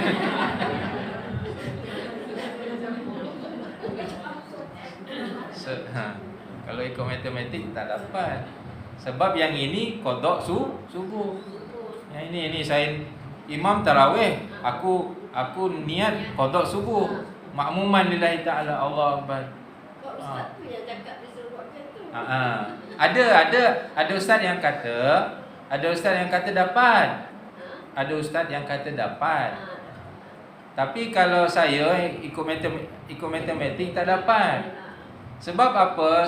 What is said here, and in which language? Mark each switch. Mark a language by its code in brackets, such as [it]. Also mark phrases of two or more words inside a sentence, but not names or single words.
[ms] Kalau ikut matematik tak dapat. Sebab yang ini qada subuh. Yang ini saya imam tarawih, aku niat qada subuh. [ar] مأموماً لله تعالى، الله أكبر. [ms] Kok ustaz tu yang cakap dia suruh buat macam tu? Ada ustaz yang kata dapat. Ada ustaz yang kata dapat. Tapi kalau saya ikut matematik tak dapat. Sebab apa?